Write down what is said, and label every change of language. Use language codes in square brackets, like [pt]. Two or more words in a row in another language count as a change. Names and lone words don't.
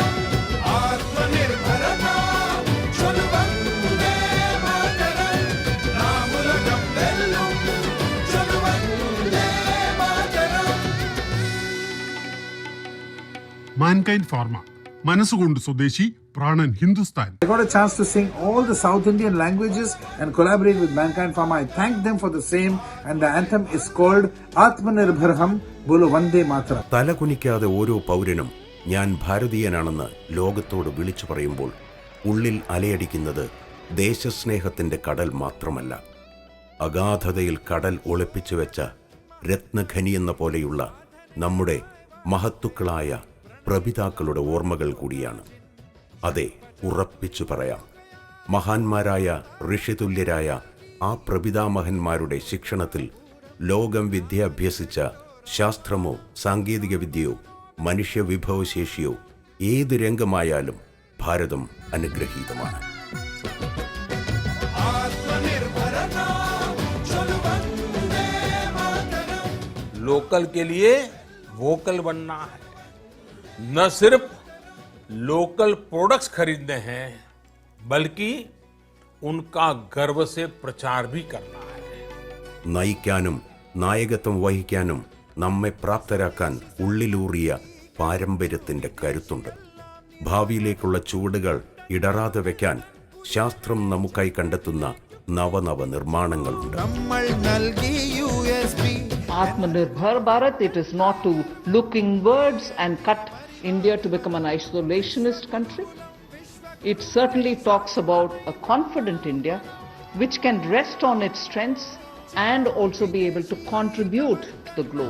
[ml] ആത്മനിർഭരതാം ചൊല്ലുവന്ദേ മാതരം, നാമുലകം വെല്ലും ചൊല്ലുവന്ദേ മാതരം. മാൻകൈൻഡ് ഫാർമ, മനസ്സുകൊണ്ട് സ്വദേശി, പ്രാണൻ ഹിന്ദുസ്ഥാൻ. [en] I got a chance to sing all the South Indian languages and collaborate with Mankind Pharma. I thank them for the same, and the anthem is called Atmanirbharham Bolo Vande Mataram. [ml] തലകുനിക്കാതെ ഓരോ പൗരനും ഞാൻ ഭാരതീയനാണെന്ന് ലോകത്തോട് വിളിച്ചു പറയുമ്പോൾ ഉള്ളിൽ അലയടിക്കുന്നത് ദേശസ്നേഹത്തിന്റെ കടൽ മാത്രമല്ല, അഗാധതയിൽ കടൽ ഒളിപ്പിച്ചു വെച്ച രത്നഖനിയെന്ന പോലെയുള്ള നമ്മുടെ മഹത്തുക്കളായ പ്രപിതാക്കളുടെ ഓർമ്മകൾ കൂടിയാണ്. അതെ, ഉറപ്പിച്ചു പറയാം, മഹാന്മാരായ ഋഷിതുല്യരായ ആ പ്രപിതാമഹന്മാരുടെ ശിക്ഷണത്തിൽ ലോകം വിദ്യ അഭ്യസിച്ച ശാസ്ത്രമോ സാങ്കേതിക വിദ്യയോ മനുഷ്യവിഭവശേഷിയോ ഏത് രംഗമായാലും ഭാരതം അനുഗ്രഹീതമാണ്. [hi] आत्मनिर्भरता चलो वंदे मातरम. लोकल के लिए वोकल बनना है, न सिर्फ [en] local products [hi] खरीदने हैं बल्कि उनका गर्व से प्रचार भी करना है. [ml] നയിക്കാനും നായകത്വം വഹിക്കാനും നമ്മെ പ്രാപ്തരാക്കാൻ ഉള്ളിലൂറിയ പാരമ്പര്യത്തിന്റെ കരുത്തുണ്ട്. ഭാവിയിലേക്കുള്ള ചുവടുകൾ ഇടറാതെ വയ്ക്കാൻ ശാസ്ത്രം നമുക്കായി കണ്ടെത്തുന്ന നവനവ നിർമ്മാണങ്ങളുണ്ട്. നമ്മൾ നൽകി USB. [en] Atmanirbhar Bharat, it is not to look inwards and cut India to become an isolationist country. It certainly talks about a confident India which can rest on its strengths and also be able to contribute to the globe.